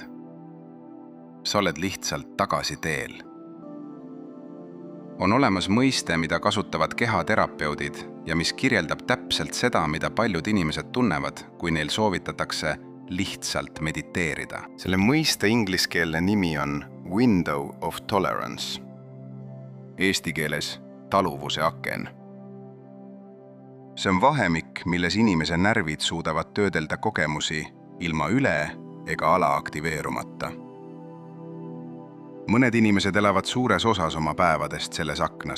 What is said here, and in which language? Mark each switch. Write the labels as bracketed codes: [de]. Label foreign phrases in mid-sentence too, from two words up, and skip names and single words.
[et] Sa oled lihtsalt tagasi teel. On olemas mõiste, mida kasutavad kehaterapeudid ja mis kirjeldab täpselt seda, mida paljud inimesed tunnevad, kui neil soovitatakse lihtsalt mediteerida. Selle mõiste ingliskeelne nimi on [en] window of tolerance. [et] Eesti keeles taluvuse aken. See on vahemik, milles inimese närvid suudavad töödelda kogemusi ilma üle ega ala aktiveerumata. Mõned inimesed elavad suures osas oma päevadest selles aknas.